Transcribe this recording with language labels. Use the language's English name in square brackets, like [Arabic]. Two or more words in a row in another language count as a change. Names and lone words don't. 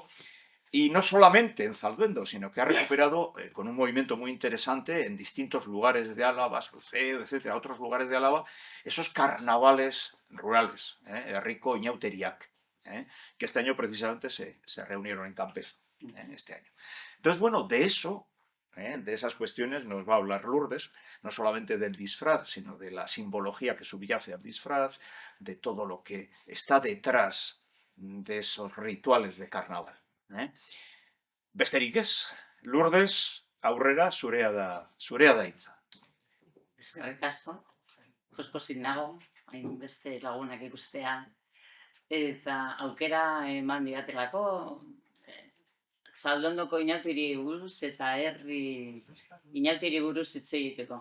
[Spanish] Y no solamente en Zalduendo, sino que ha recuperado con un movimiento muy interesante en distintos lugares de Álava, Salcedo, etcétera, otros lugares de Álava, esos carnavales rurales, [Basque] Herriko Inauteriak, [Spanish] que este año precisamente se reunieron en Campezo, este año. Entonces, bueno, de eso, de esas cuestiones nos va a hablar Lourdes, no solamente del disfraz, sino de la simbología que subyace al disfraz, de todo lo que está detrás de esos rituales de carnaval. [Basque] Besterik ez, Lourdes, aurrera zurea da hitza. Eskerrik asko, pospozik nago, hain beste lagunak ikustea, eta aukera eman didatelako, Zaldondoko inautiri buruz eta herri inautiri buruz hitz egiteko.